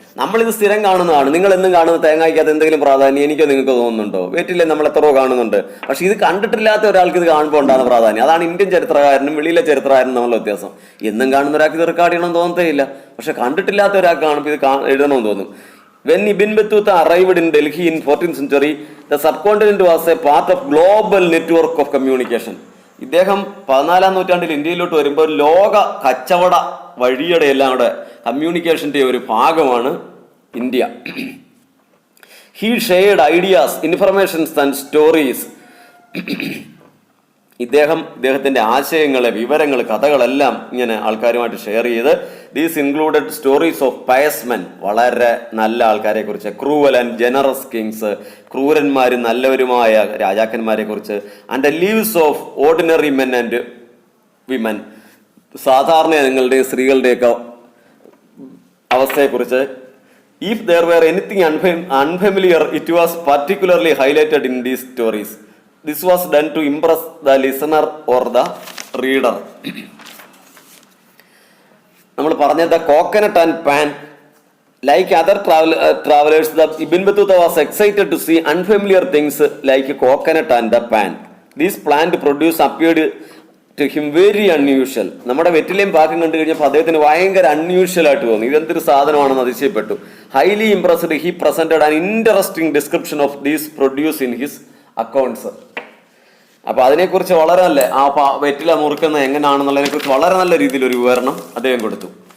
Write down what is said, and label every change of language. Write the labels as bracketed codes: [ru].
[ml] നമ്മളിത് സ്ഥിരം കാണുന്നതാണ്. നിങ്ങൾ എന്നും കാണുന്ന തേങ്ങയ്ക്കകത്ത് എന്തെങ്കിലും പ്രാധാന്യം എനിക്കോ നിങ്ങൾക്ക് തോന്നുന്നുണ്ടോ? വെറ്റില്ലേ നമ്മൾ എത്രയോ കാണുന്നുണ്ട്. പക്ഷെ ഇത് കണ്ടിട്ടില്ലാത്ത ഒരാൾക്ക് ഇത് കാണുമ്പോൾ ഉണ്ടാകുന്ന പ്രാധാന്യം, അതാണ് ഇന്ത്യൻ ചരിത്രകാരനും വെളിയിലെ ചരിത്രകാരനും തമ്മിലുള്ള വ്യത്യാസം. എന്നും കാണുന്ന ഒരാൾക്ക് ഇത് റെക്കോർഡ് ചെയ്യണമെന്ന് തോന്നത്തേ ഇല്ല, പക്ഷെ കണ്ടിട്ടില്ലാത്ത ഒരാൾക്ക് കാണുമ്പോൾ ഇത് എഴുതണമെന്ന് തോന്നും. [en] When Ibn Battuta arrived in Delhi in 14th century, the subcontinent was a part of global network of communication. [ml] ഇദ്ദേഹം 14ാം നൂറ്റാണ്ടിൽ ഇന്ത്യയിലോട്ട് വരുമ്പോൾ ലോക കച്ചവട വഴിയുടെ എല്ലാം കൂടെ കമ്മ്യൂണിക്കേഷൻ്റെ ഒരു ഭാഗമാണ് India. [en] He shared ideas, informations and stories. [ml] ഇദ്ദേഹത്തിൻ്റെ ആശയങ്ങളെ, വിവരങ്ങൾ, കഥകളെല്ലാം ഇങ്ങനെ ആൾക്കാരുമായിട്ട് ഷെയർ ചെയ്ത്. [en] these included stories of pious men, [ml] വളരെ നല്ല ആൾക്കാരെ കുറിച്ച്, [en] cruel and generous kings, [ml] ക്രൂരന്മാരും നല്ലവരുമായ രാജാക്കന്മാരെ കുറിച്ച്, [en] and the lives of ordinary men and women, [ml] സാധാരണ ജനങ്ങളുടെയും സ്ത്രീകളുടെയൊക്കെ അവസ്ഥയെക്കുറിച്ച്. [en] If there were anything unfamiliar it was particularly highlighted in these stories. This was done to impress the listener or the reader. [ml] നമ്മൾ പറഞ്ഞത് coconut and pan. [en] Like other travelers, the Ibn Battuta was excited to see unfamiliar things like coconut and the pan. This plant produce appeared to him very unusual. [ml] നമ്മുടെ വെറ്റിലയും പാക്കും കണ്ടു കഴിഞ്ഞപ്പോൾ അദ്ദേഹത്തിന് ഭയങ്കര unusual ആയിട്ട് തോന്നി. ഇതെന്തൊരു സാധനമാണെന്ന് അതിശയപ്പെട്ടു. [en] Highly impressed, he presented an interesting description of these produce in his accounts. [ml] അപ്പോൾ അതിനെക്കുറിച്ച് വളരെ നല്ല, ആ വെറ്റില മുറുക്കുന്നത് എങ്ങനെയാണെന്നുള്ളതിനെ കുറിച്ച് വളരെ നല്ല രീതിയിൽ ഒരു വിവരണം അദ്ദേഹം കൊടുത്തു.